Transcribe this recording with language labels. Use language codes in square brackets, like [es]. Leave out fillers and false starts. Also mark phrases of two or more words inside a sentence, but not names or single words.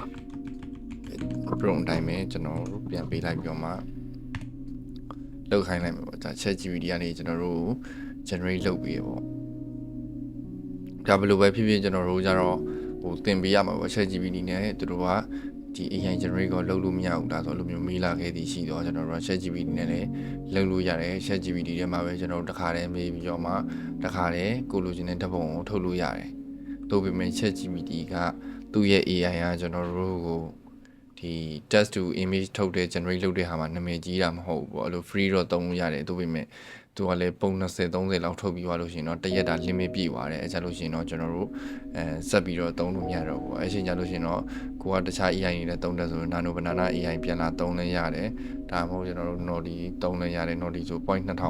[my] prompt အတိုင်းပဲကျွန်တော်တို့ပြန်ပေးလိုက်ပြီးတော့မှလောက်ခိုင်းလိုက်မယ်ပေါ့ဒါ ChatGPT ကနေကျွန်တော်တို့ generate လုပ်ပြီးပေါ့ဒါဘယ်လိုပဲဖြစ်ဖြစ်ကျွန်တော်တို့ကြတော့ဟိုသင်ပေးရမှာပေါ့ ChatGPT နဲ့သူတို့ကဒီ AI generate ကိုလုပ်လို့မရဘူးဒါဆိုလိုမျိုးမေးလာခဲ့သည်ရှိတော့ကျွန်တော်တို့ ChatGPT နဲ့လည်းလုပ်လို့ရတယ် ChatGPT ထဲမှာပဲကျွန်တော်တို့တစ်ခါတည်းမေးပြီးတော့မှတစ်ခါတည်းကိုလိုချင်တဲ့ဓာတ်ပုံကိုထုတ်လို့ရတယ်သို့ပေမဲ့ ChatGPT ကသူ့ရဲ့ AI ကကျွန်တော်တို့ကိုဒီ [en] text to image [my] ထုတ်တဲ့ generate လုပ်တဲ့ဟာမှာနာမည်ကြီးတာမဟုတ်ဘူးပေါ့အဲ့လို free တော့သုံးလို့ရတယ်သို့ပေမဲ့သူက လည်းပုံ20 30လောက်ထုတ်ပြီးသွားလို့ရှိရင်တော့တရက်တာ limit ပြည့်သွားတယ်အဲကြလို့ရှိရင်တော့ကျွန်တော်တို့ဆက်ပြီးတော့သုံးလို့မရတော့ဘူးအဲချိန်ကြလို့ရှိရင်တော့ကိုကတခြား AI တွေနဲ့သုံးတယ်ဆိုရင် nano banana AI ပြန်လာသုံးလဲရတယ်ဒါမှမဟုတ်ကျွန်တော်တို့ Nodi သုံးလဲရတယ် Nodi ဆို point 2000